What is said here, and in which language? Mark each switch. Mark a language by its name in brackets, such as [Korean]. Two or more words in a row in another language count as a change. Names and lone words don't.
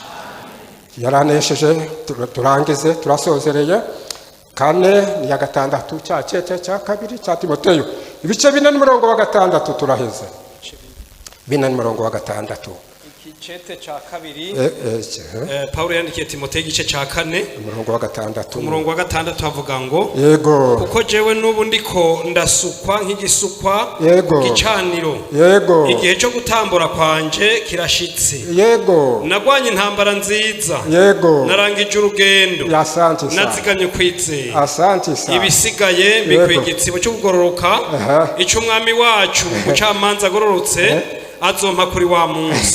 [Rundi] Yaranesheje, turangize turasozereye. Kane ni ya gatandatu cya cete cya kabiri cya Timoteyo ibice 4:6 turaheze. 4:6 Igice cya kabiri Paulo yandikiye Timoteyo igice cya 4 umurongo wa 6 avuga ngo yego kuko jewe n'ubu ndiko ndasukwa nk'igisukwa gicaniro, igihe cyo gutambura kwanje kirashitse, nagwanye intambara nziza, narangije urugendo, nazigamye kwizera, ibisigaye bikwiye igitsibo cyo kugororoka icyo umwami wacu umucamanza agororotse azompa kuri wa munsi.